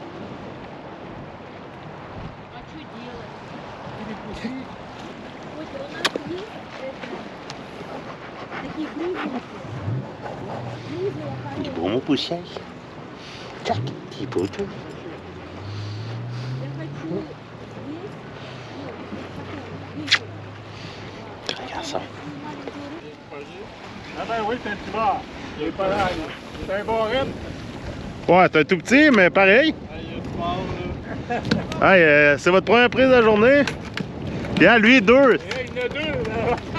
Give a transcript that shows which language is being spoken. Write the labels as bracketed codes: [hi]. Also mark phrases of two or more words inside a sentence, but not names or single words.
[ru] А что делать? Перекусить. Вот у нас есть такие грызлики. Грызло хорошее. [fr] Bon, mon poussière. Tac, petit poteau. [ru] Я хочу здесь. [fr] Regarde ça. Ah ben oui, t'es un petit bar. Il est pas là. C'est un bon rythme. Ouais, c'est un tout petit, mais pareil. Il est fort, là. Hey, c'est votre première prise de la journée. Bien, lui, 2. Hey, il y en a deux, là.